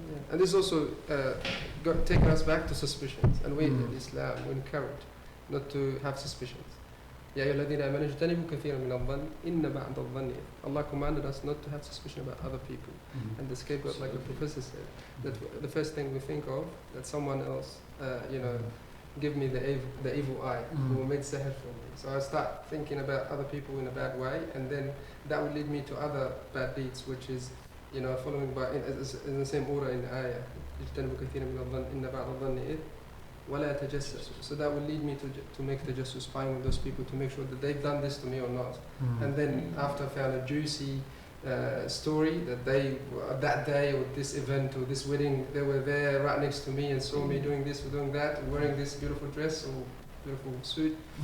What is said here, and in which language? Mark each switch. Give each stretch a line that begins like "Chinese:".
English: And this also taking us back to suspicions, and we in Islam we encourage not to have suspicions.
Arabic: يا أيها الذين آمنوا اجتنبوا كثيرا من الظن إن بعض الظن إثم.
English: Allah commanded us not to have suspicion about other people. And the scapegoat, like the professor said, that the first thing we think of, that someone else, give me the evil eye, who made sihr for me. So I start thinking about other people in a bad way, and then that would lead me to other bad deeds, which is, following by in the same order in the ayah.
Arabic: اجتنبوا كثيرا من الظن إن بعض الظن إثم ولا تجسسوا.
English: So that would lead me to make tajassus, spying on those people to make sure that they've done this to me or not. And then after I found a juicy story that they that day or this event or this wedding, they were there right next to me and saw me doing this or doing that, wearing this beautiful dress or beautiful suit.